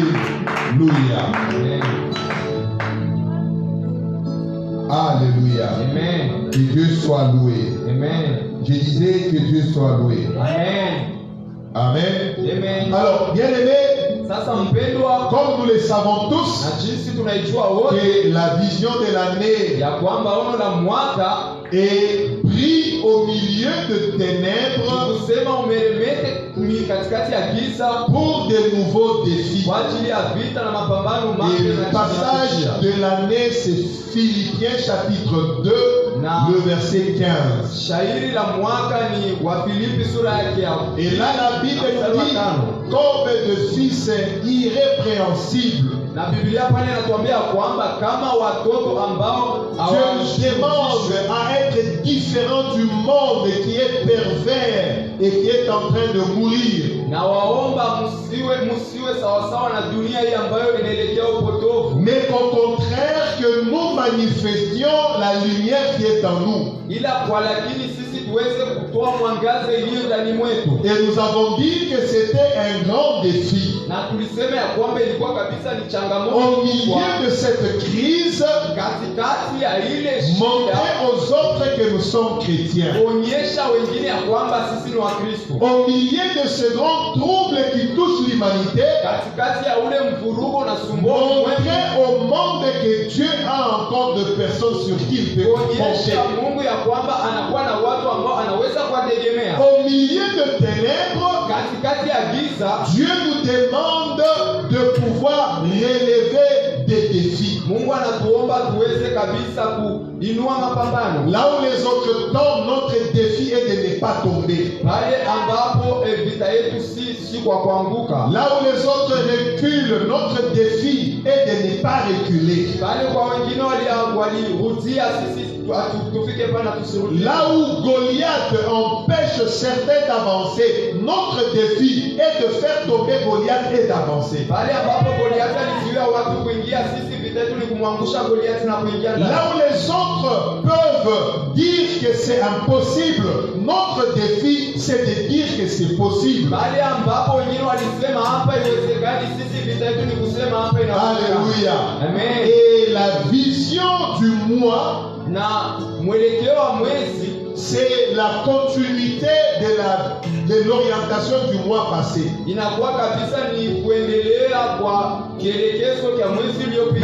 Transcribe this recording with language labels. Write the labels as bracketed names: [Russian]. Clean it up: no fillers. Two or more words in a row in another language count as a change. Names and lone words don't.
[French] Alléluia. Alléluia. Amen. Que Dieu soit loué. Amen. Je disais que Dieu soit loué. Amen. Amen. Amen. Alors, bien aimé, [Swahili] Sasa mpendwa, [French] comme nous le savons tous, [Swahili] na jinsi tunaijua wote [French] que la vision de l'année [Swahili] ya kwamba ono la mwaka [French] est pris au milieu de ténèbres [Swahili] kusema umeremete katikati ya giza [French] pour de nouveaux défis. [Swahili] kwa ajili ya vita na mapambano [French] Et [Swahili] mapya. [French] le passage de l'année, c'est Philippiens chapitre 2, le verset 15. [Swahili] Shairi la mwaka ni wa Filipi sura yake ya. [French] Et là, la Bible dit, comme de fils irrépréhensibles, [Swahili] na Biblia pale inatuambia kwamba kama watoto ambao [French] Dieu demande à être différent du monde qui est pervers et qui est en train de mourir. [Swahili] na waomba musiwe sawasawa na dunia hii ambayo inaelekea upotovu, [French] Mais qu'au contraire que nous manifestions la lumière qui est en nous. [Swahili] ila kwa lakini sisi tuweze kutoa mwangaza iliyo ndani mwetu. [French] Et nous avons dit que c'était un grand défi. [Swahili] Na tulisema ya kwamba ilikuwa kabisa ni changamoto [French] Au milieu de cette crise, [Swahili] katikati ya ile [French] montrer [Swahili] shida, [French] aux autres que nous sommes chrétiens. [Swahili] kuonyesha wengine ya kwamba sisi ni Wakristo. [French] Au milieu de ce grand trouble qui touche l'humanité, [Swahili] Katikati ya ule mvurugo na sumbufu [French] montrer au monde que Dieu a encore de personnes sur qui il peut compter. [Swahili] kuonyesha Mungu ya kwamba anakuwa na watu ambao anaweza kuwategemea. [French] Au milieu de ténèbres, [Swahili] Katikati ya giza, [French] Dieu nous demande de pouvoir relever des défis. [Swahili] Mungu anatuomba tuweze kabisa kuinua mapambano. [French] Là où les autres tombent, notre défi est de ne pas tomber. [Swahili] Pale ambapo vita yetu si kwa kuanguka. [French] Là où les autres reculent, notre défi est de ne pas reculer. [Swahili] Pale kwa wengine walirudia, sisi tufike pana tusirudi. [French] Là où Goliath empêche certains d'avancer, notre défi est de faire tomber Goliath et d'avancer. [Swahili] Pale ambapo Goliath alizuia watu kuingia, sisi vita yetu ni kumwangusha Goliath na kuingia ndani. [French] Là où les autres peuvent dire que c'est impossible, notre défi c'est de dire que c'est possible. [Swahili] Pale ambapo wengine walisema hapa iwezekani, sisi vita yetu ni kusema hapa inawezekana. [French] Alléluia. Amen. Et la vision du mois, [Swahili] Na mwelekeo wa mwezi [French] c'est la continuité de l'orientation du mois passé. [Swahili] inakuwa kabisa ni kuendelea kwa kielekezo cha mwezi uliopita.